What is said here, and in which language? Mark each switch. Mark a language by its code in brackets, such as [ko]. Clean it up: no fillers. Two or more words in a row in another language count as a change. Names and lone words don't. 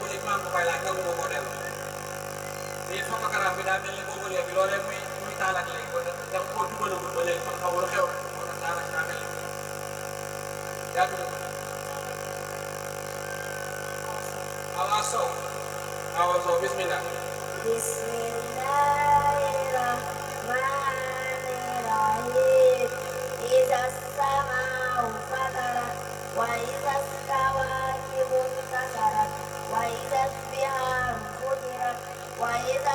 [wo] léegi maa ngi ko koy laaj nga ko del mais photographe bi daa mel ni boobu léegi loolee muy taal ak léegi ba da koo dugalagul ba léegi kon xawul xew na moo tax daanaka daa mel ni yàgg na Awa Sow Awa Sow bismillah. [ar] Bismillahirrahmanirrahim. إذا السماء انفطرت وإذا الكواكب انتثرت وإذا البحار فجرت وإذا